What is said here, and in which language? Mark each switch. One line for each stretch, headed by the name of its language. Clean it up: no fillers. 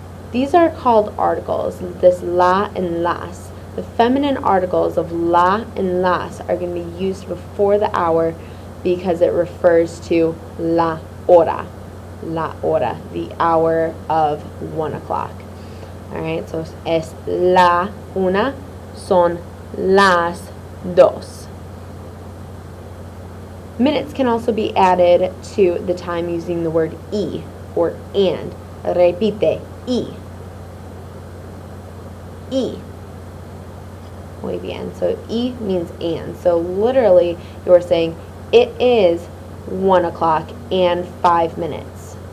English: These are called articles, this la and las. The feminine articles of la and las are going to be used before the hour because it refers to la hora, the hour of 1 o'clock. All right, so
Spanish: es la una, son las dos.
English: Minutes can also be added to the time using the word y or and.
Spanish: Repite, y. Y. Muy bien.
English: So y means and. So literally you're saying it is 1 o'clock and 5 minutes.